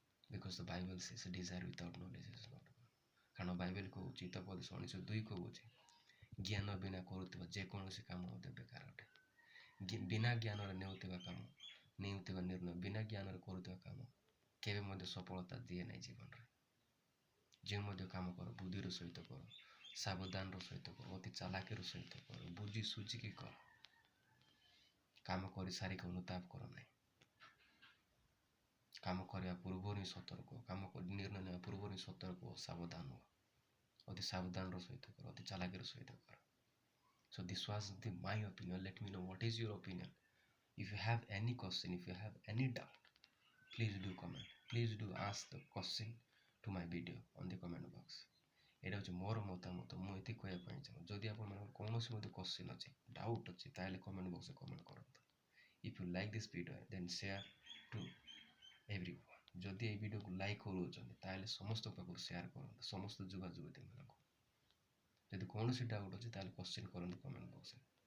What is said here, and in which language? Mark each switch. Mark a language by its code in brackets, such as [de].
[en] Because the Bible says desire without knowledge is not good. [or] କାରଣ Bible କହୁଛି, ହିତୋପଦେଶ 19:2 କହୁଛି, ଜ୍ଞାନ ବିନା କରୁଥିବା ଯେକୌଣସି କାମ ମଧ୍ୟ ବେକାର ଅଟେ। ବିନା ଜ୍ଞାନରେ ନେଉଥିବା ନିର୍ଣ୍ଣୟ, ବିନା ଜ୍ଞାନରେ କରୁଥିବା କାମ କେବେ ମଧ୍ୟ ସଫଳତା ଦିଏ ନାହିଁ ଜୀବନରେ। ଯେଉଁ ମଧ୍ୟ କାମ କର, ବୁଦ୍ଧିର ସହିତ କର, ସାବଧାନର ସହିତ କର, ଅତି ଚାଲାକିର ସହିତ କର, ବୁଝି ସୁଝିକି କର। କାମ କରି ସାରିକି ଅନୁତାପ କର ନାହିଁ। କାମ କରିବା ପୂର୍ବରୁ ହିଁ ସତର୍କ, ନିର୍ଣ୍ଣୟ ନେବା ପୂର୍ବରୁ ହିଁ ସତର୍କ ଓ ସାବଧାନ ହୁଅ। ଅତି ସାବଧାନର ସହିତ କର, ଅତି ଚାଲାକିର ସହିତ କର। [en] So this was my opinion. Let me know what is your opinion. If you have any question, if you have any doubt, please do comment. Please do ask the question to my video on the comment box. [or] ଏଇଟା ହେଉଛି ମୋର ମତାମତ, ମୁଁ ଏତିକି କହିବା ପାଇଁ ଚାହୁଁଛି। ଯଦି ଆପଣମାନଙ୍କର କୌଣସି ମଧ୍ୟ କ୍ୱେଶ୍ଚିନ୍ ଅଛି, ଡାଉଟ୍ ଅଛି, ତାହେଲେ କମେଣ୍ଟ ବକ୍ସରେ କମେଣ୍ଟ କରନ୍ତୁ। [en] If you like this video, then share to everyone. [or] ଯଦି এই ଭିଡ଼ିଓକୁ ଲାଇକ୍ କରୁଛନ୍ତି ତାହେଲେ ସମସ୍ତଙ୍କ ପାଖକୁ ସେୟାର କରନ୍ତୁ, ସମସ୍ତ ଯୁବତୀମାନଙ୍କୁ। ଯଦି କୌଣସି ଡାଉଟ୍ ଅଛି ତାହେଲେ କ୍ୱେଶ୍ଚିନ୍ କରନ୍ତୁ କମେଣ୍ଟ ବକ୍ସରେ।